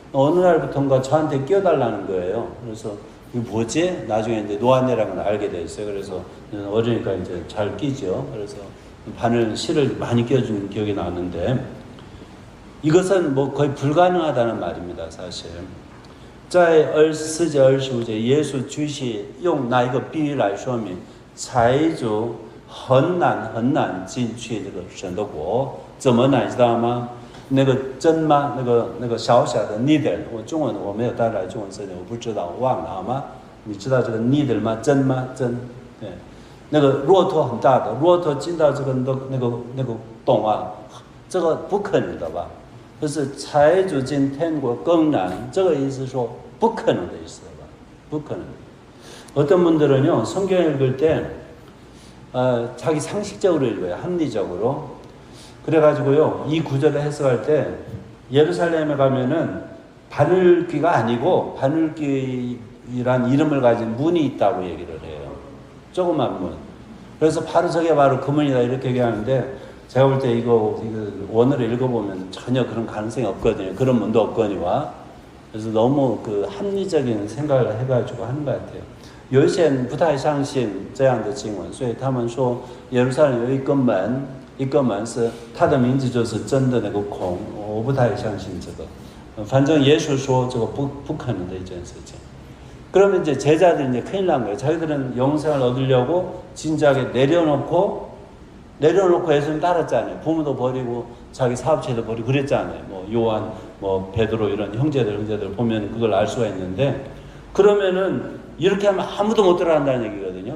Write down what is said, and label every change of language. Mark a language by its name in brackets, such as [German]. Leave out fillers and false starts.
[Korean] 어느 날부터인가 저한테 끼워달라는 거예요. 그래서 이게 뭐지? 나중에 이제 노안이라는 걸 알게 됐어요. 그래서 어리니까 이제 잘 끼죠. 그래서 바늘 실을 많이 끼워주는 기억이 나는데 이것은 뭐 거의 불가능하다는 말입니다, 사실. [Chinese] 在24节、25节，耶稣继续用那一个比喻来说明，财主很难进去这个神的国，怎么难知道吗？那个针吗？那个小小的 needle， 我中文我没有带来中文字典，我不知道，我忘了好吗？你知道这个 needle 吗？针吗？针，对，那个骆驼很大的，骆驼进到这个那个洞啊，这个不可能的吧？就是财主进天国更难，这个意思说不可能的意思吧？不可能。 [Korean] 어떤 분들은요 성경 읽을 때 자기 상식적으로 읽어요. 합리적으로. 그래가지고요 이 구절을 해석할 때 예루살렘에 가면은 바늘귀가 아니고 바늘귀란 이름을 가진 문이 있다고 얘기를 해요. 조그만 문. 그래서 바로 저게 바로 금은이다 이렇게 얘기하는데 제가 볼 때 이거 원어를 읽어보면 전혀 그런 가능성이 없거든요. 그런 문도 없거니와. 그래서 너무 그 합리적인 생각을 해가지고 하는 것 같아요. [Chinese] 有一些人不太相信这样的经文，所以他们说耶路撒冷有一个门，一个门是它的名字就是真的那个孔，我不太相信这个。反正耶稣说这个不可能的一件事情。 [Korean] 그러면 이제 제자들이 이제 큰일 난 거예요. 자기들은 영생을 얻으려고 진작에 내려놓고 예수님 따랐잖아요. 부모도 버리고 자기 사업체도 버리고 그랬잖아요. 뭐 요한, 뭐 베드로 이런 형제들 보면 그걸 알 수가 있는데 그러면은 이렇게 하면 아무도 못 들어간다는 얘기거든요.